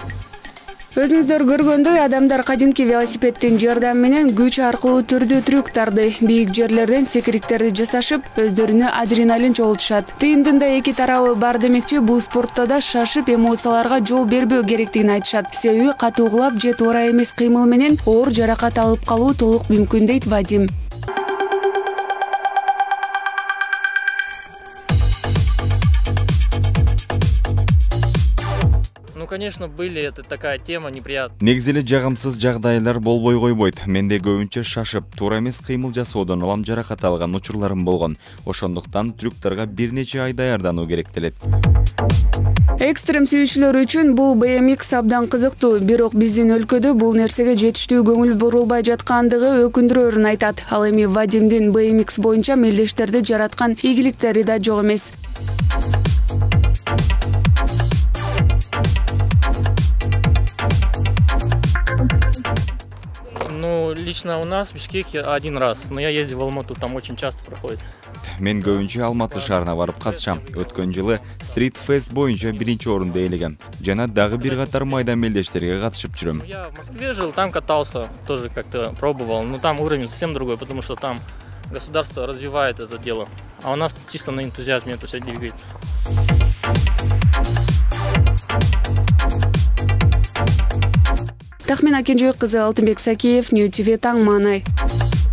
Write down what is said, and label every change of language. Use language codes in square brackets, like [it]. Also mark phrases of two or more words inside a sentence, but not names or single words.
[ky] Өзүңүздөр көргөндөй, адамдар кадимки велосипеддин жардамы менен күч аркылуу түрдүү трюктарды, бийик жерлерден секириктерди жасашып, өздөрүнө адреналин чогултушат. Тыйындында эки тарабы бар демекчи, бул спортто да шашып, эмоцияларга жол бербөө керектигин айтышат. Себеби катуугулап же туура эмес кыймыл менен оор жаракат алып калуу толук мүмкүн дейт Вадим. [ru] Конечно, были, это такая тема неприятная. [ky] Негизи эле жагымсыз жагдайлар болбой койбойт. Менде көбүнчө шашып, туура эмес кыймыл жасоодон улам жаракат алган учурларым болгон. Ошондуктан трюктарга бир нече ай даярдануу керектелет. Экстрим сүйүүчүлөр үчүн бул BMX абдан кызыктуу, бирок биздин өлкөдө бул нерсеге жетиштүү көңүл бурулбай жаткандыгы өкүндүрөөрүн айтат. Ал эми Вадимдин BMX боюнча мелдештерди жараткан ийгиликтери да жок эмес. [ru] Ну, лично у нас в Бишкеке один раз, но я ездил в Алмату, там очень часто проходит. [ky] Мен көбүнчө Алматы шаарына барып катышам. Өткөн жылы Street Fest боюнча биринчи орунду ээлегем. Жана дагы бир катар майда мелдештерге катышып жүрөм. [ru] Я в Москве жил, там катался, тоже как-то пробовал, но там уровень совсем другой, потому что там государство развивает это дело, а у нас чисто на энтузиазме это все двигается. [ky] Тахмина Кенжебек кызы, Алтынбек Сакиев, Нью ТВ, Таң Маанай.